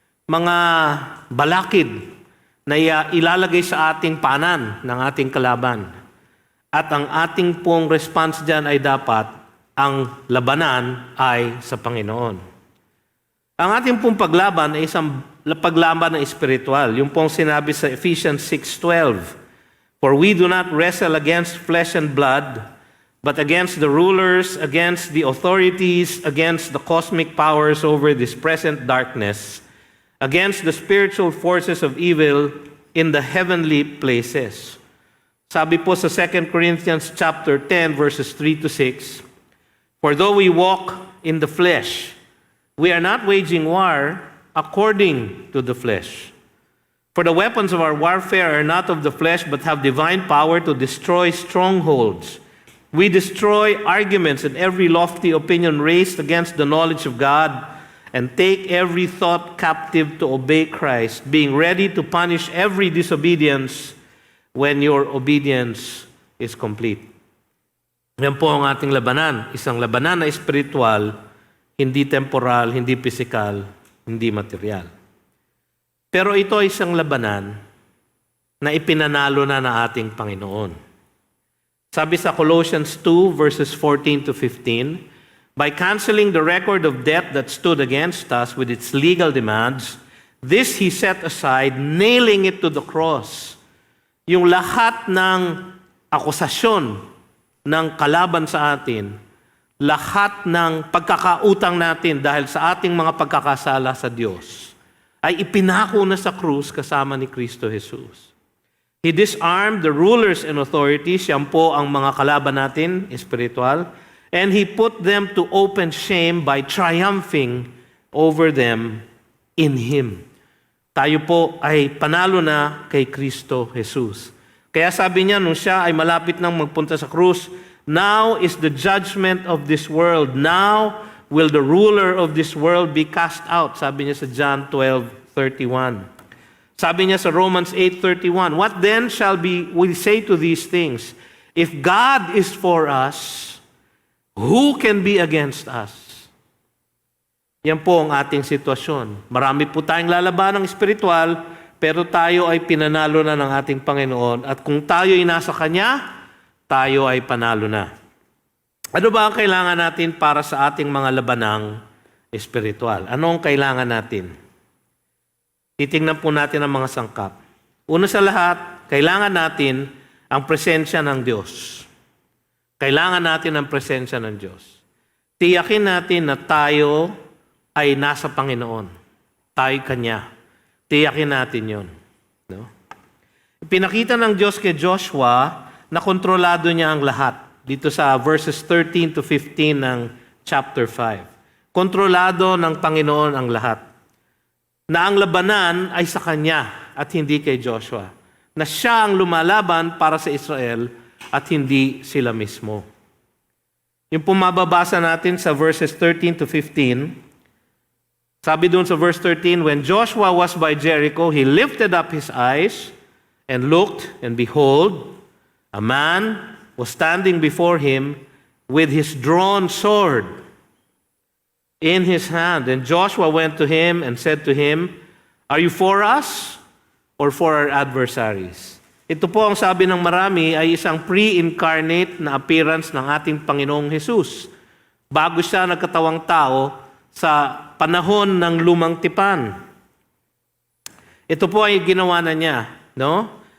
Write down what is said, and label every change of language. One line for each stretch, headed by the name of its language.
Filipino: Mga balakid na ilalagay sa ating paanan ng ating kalaban. At ang ating pong response dyan ay dapat ang labanan ay sa Panginoon. Ang ating pong paglaban ay isang paglaban na espiritual. Yung pong sinabi sa
English: Ephesians 6:12, "For we do not wrestle against flesh and blood, but against the rulers, against the authorities, against the cosmic powers over this present darkness, against the spiritual forces of evil in the heavenly places."
Filipino: Sabi po sa
English: 2 Corinthians chapter 10 verses 3 to 6, "For though we walk in the flesh, we are not waging war according to the flesh. For the weapons of our warfare are not of the flesh, but have divine power to destroy strongholds. We destroy arguments and every lofty opinion raised against the knowledge of God, and take every thought captive to obey Christ, being ready to punish every disobedience when your obedience is complete."
Filipino: Yan po ang ating labanan. Isang labanan na espiritual, hindi temporal, hindi pisikal, hindi material. Pero ito ay isang labanan na ipinanalo na ng ating Panginoon. Sabi sa
English: Colossians 2 verses 14 to 15, "By canceling the record of debt that stood against us with its legal demands, this He set aside, nailing it to the cross."
Filipino: Yung lahat ng akusasyon ng kalaban sa atin, lahat ng pagkakautang natin dahil sa ating mga pagkakasala sa Diyos, ay ipinako na sa krus kasama ni Kristo Jesus.
English: He disarmed the rulers and authorities,
Filipino: yan po ang mga kalaban natin, espiritual,
English: and He put them to open shame by triumphing over them in Him.
Filipino: Tayo po ay panalo na kay Kristo Jesus. Kaya sabi niya, nung siya ay malapit nang magpunta sa krus,
English: "Now is the judgment of this world. Now will the ruler of this world be cast out."
Filipino: Sabi niya sa
English: John 12:31. Sabi niya sa Romans 8:31, "What then shall we say to these things? If God is for us, who can be against us?"
Filipino: Yan po ang ating sitwasyon. Marami po tayong lalaban ng espiritual, pero tayo ay pinanalo na ng ating Panginoon. At kung tayo ay nasa Kanya, tayo ay panalo na. Ano ba ang kailangan natin para sa ating mga labanang espiritual? Ano ang kailangan natin? Titingnan po natin ang mga sangkap. Una sa lahat, kailangan natin ang presensya ng Diyos. Kailangan natin ang presensya ng Diyos. Tiyakin natin na tayo ay nasa Panginoon. Tayo Kanya. Tiyakin natin yun. No? Pinakita ng Diyos kay Joshua na kontrolado niya ang lahat. Dito sa verses 13 to 15 ng chapter 5. Kontrolado ng Panginoon ang lahat. Na ang labanan ay sa Kanya at hindi kay Joshua. Na siya ang lumalaban para sa Israel at hindi sila mismo. Yung pumababasa natin sa verses 13 to 15, sabi doon sa verse 13,
English: "When Joshua was by Jericho, he lifted up his eyes and looked, and behold, a man was standing before him with his drawn sword in his hand. And Joshua went to him and said to him, 'Are you for us or for our adversaries?'"
Filipino: Ito po ang sabi ng marami ay isang pre-incarnate na appearance ng ating Panginoong Jesus. Bago siya nagkatawang tao sa panahon ng lumang tipan. Ito po ay ginawa na niya. No?